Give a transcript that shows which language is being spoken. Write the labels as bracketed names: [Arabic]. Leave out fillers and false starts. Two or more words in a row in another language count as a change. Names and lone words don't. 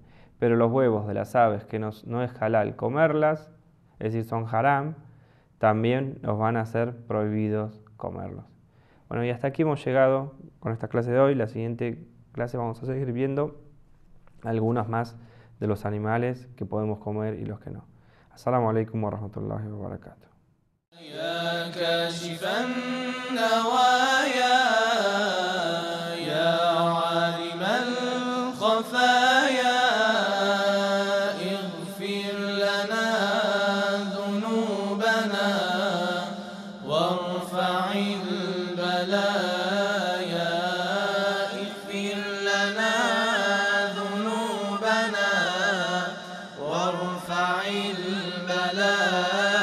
[Spanish] Pero los huevos de las aves que no es halal comerlas, es decir, son haram, también nos van a ser prohibidos comerlos. Bueno, y hasta aquí hemos llegado con esta clase de hoy. La siguiente clase vamos a seguir viendo algunos más de los animales que podemos comer y los que no. [Arabic] السلام عليكم ورحمة الله وبركاته. يا كاشف النوايا يا عالم الخفايا اغفر لنا ذنوبنا وارفع البلايا اغفر لنا ذنوبنا وارفع البلايا